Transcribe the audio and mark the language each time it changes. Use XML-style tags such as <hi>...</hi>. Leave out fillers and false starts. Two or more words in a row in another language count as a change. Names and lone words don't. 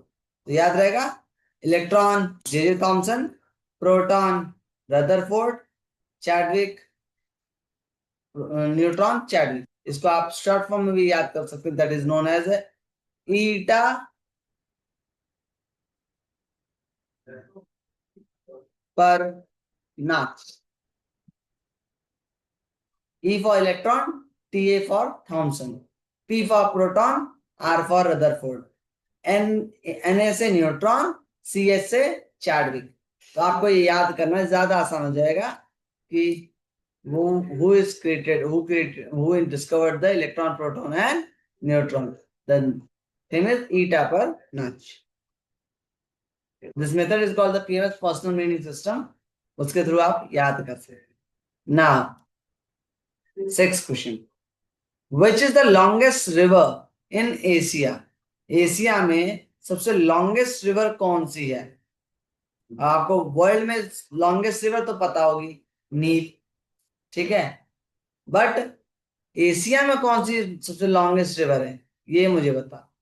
<hi>तो याद रहेगा, इलेक्ट्रॉन जे थॉमसन, प्रोटॉन रदरफोर्ड, चार्विक, न्यूट्रॉन चार्विक। इसको आप</hi> <en>short form</en> <hi>में भी याद कर सकते हैं,</hi> <en>that is known as</en> <hi>ईटा पर नाच।</hi> <en>E for electron, Ta for Thomson, P for proton, R for Rutherford,</en> <hi>Na से न्यूट्रॉन, Cs से चार्विक। तो आपको ये याद करना ज्यादा आसान हो जाएगा कि</hi> <en>who is created, who discovered the electron, proton and neutron. The thing is eta per notch. This method is called the PMS personal meaning system.</en> <hi>उसके थ्रू आप याद कर सकते हैं.</hi> <en>Now, sixth question. Which is the longest river in Asia?</en> <hi>एशिया में सबसे</hi> <en>longest river</en> <hi>कौन सी है? आपको वर्ल्ड में</hi> <en>longest river</en> <hi>तो पता होगी, नील, ठीक है, बट एशिया में कौन सी सबसे</hi> <en>longest river</en> <hi>है, ये मुझे बता.</hi>